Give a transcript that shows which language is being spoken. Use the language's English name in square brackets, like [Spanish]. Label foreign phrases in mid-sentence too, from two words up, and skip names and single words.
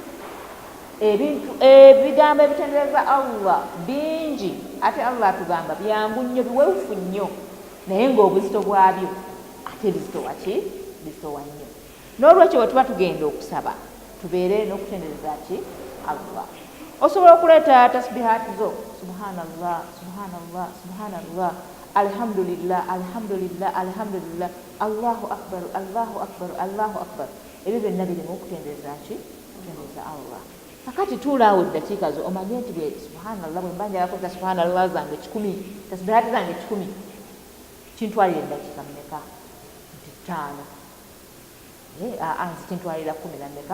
[Ganda] Ebigambo ebitendereza Allah bingi, ate Allah atugamba byangu nnyo, biweefufu nnyo, naye ng'obuzito bwabyo ate bizito waki bizitowa nnyo. N'olwekyo bwe tuba tugenda okusaba tubeere n'okutendereza ki Allah. Osobola okuleeta tasbihaati zo, [Arabic] سبحان الله سبحان الله سبحان الله، الحمد لله الحمد لله الحمد لله، الله أكبر الله أكبر الله أكبر. [Ganda] Ebyo byonna birimu okutendereza ki okutendereza Allah. Kakati tuulaawo eddakiika zo omanye nti bwe subhanallah bwe mba njagala kukoza subhanallah zange 10, tasbihaati zange 10, kintwalira eddakiika mmeka? Nti 5. Nzi kintwalira 10 na mmeka?